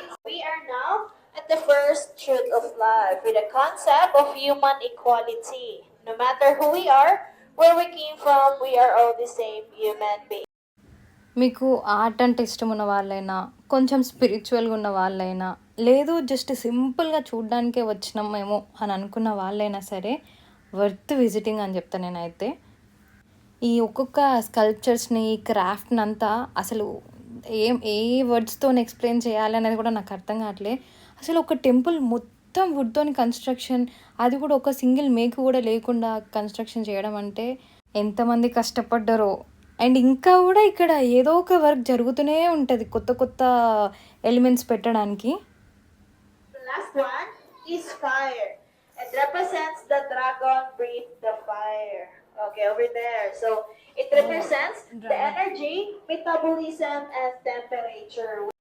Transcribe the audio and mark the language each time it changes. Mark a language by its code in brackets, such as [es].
[en] We are now at the first truth of life with the concept of human equality. No matter who we are, where we came from, we are all the same human beings. [te] మీకు art అంటే ఇష్టం ఉన్న వాళ్ళైనా, కొంచెం స్పిరిచువల్గా ఉన్న వాళ్ళైనా, లేదు జస్ట్ సింపుల్గా చూడ్డానికే వచ్చినాం మేము అని అనుకున్న వాళ్ళైనా సరే వర్త్ విజిటింగ్ అని చెప్తాను నేనైతే. ఈ ఒక్కొక్క స్కల్ప్చర్స్ని, క్రాఫ్ట్ని అంతా అసలు ఏ వర్డ్స్తో ఎక్స్ప్లెయిన్ చేయాలి అనేది కూడా నాకు అర్థం కావట్లే. అసలు ఒక టెంపుల్ మొత్తం వుడ్తోని కన్స్ట్రక్షన్, అది కూడా ఒక సింగిల్ మేకు కూడా లేకుండా కన్స్ట్రక్షన్ చేయడం అంటే ఎంతమంది కష్టపడ్డారో. అండ్ ఇంకా కూడా ఇక్కడ ఏదో ఒక వర్క్ జరుగుతూనే ఉంటుంది కొత్త కొత్త ఎలిమెంట్స్ పెట్టడానికి. [en] The last one is fire. It represents the dragon breathed the fire. Okay, over there. So it represents the energy, metabolism, and temperature.